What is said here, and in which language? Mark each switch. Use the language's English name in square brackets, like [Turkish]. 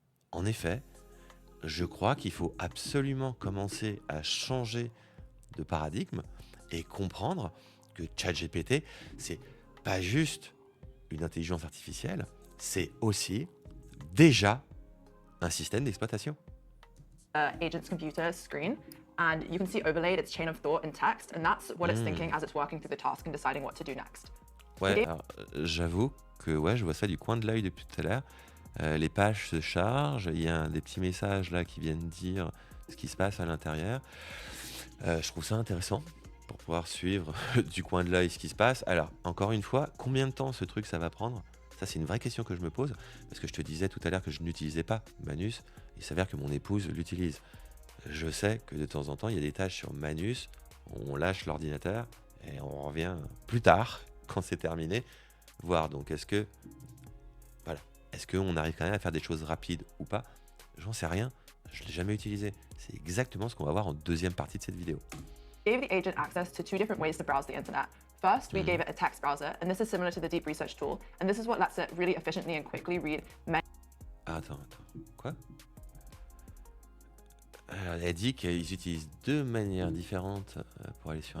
[French] En effet, je crois qu'il faut absolument commencer à changer de paradigme et comprendre que ChatGPT, c'est pas juste une intelligence artificielle, c'est aussi déjà un système d'exploitation. [English] Agent's computer screen, and you can see overlaid its chain of thought in text, and that's what it's thinking as it's working through the task and deciding what to do next. [French] Ouais, alors, j'avoue que ouais, je vois ça du coin de l'œil depuis tout à l'heure. Les pages se chargent, il y a des petits messages là qui viennent dire ce qui se passe à l'intérieur. Je trouve ça intéressant pour pouvoir suivre du coin de l'œil ce qui se passe. Alors, encore une fois, combien de temps ce truc ça va prendre? Ça, c'est une vraie question que je me pose, parce que je te disais tout à l'heure que je n'utilisais pas Manus. Il s'avère que mon épouse l'utilise. Je sais que de temps en temps, il y a des tâches sur Manus, on lâche l'ordinateur et on revient plus tard, quand c'est terminé, voir. Donc, est-ce qu'on arrive quand même à faire des choses rapides ou pas? J'en sais rien, je ne l'ai jamais utilisé. C'est exactement ce qu'on va voir en deuxième partie de cette vidéo. [English] We gave the agent access to two different ways to browse the internet. First, we gave it a text browser, and this is similar to the deep research tool, and this is what lets it really efficiently and quickly read many [French] Attends. Quoi? Alors, elle a dit qu'ils utilisent deux manières différentes pour aller sur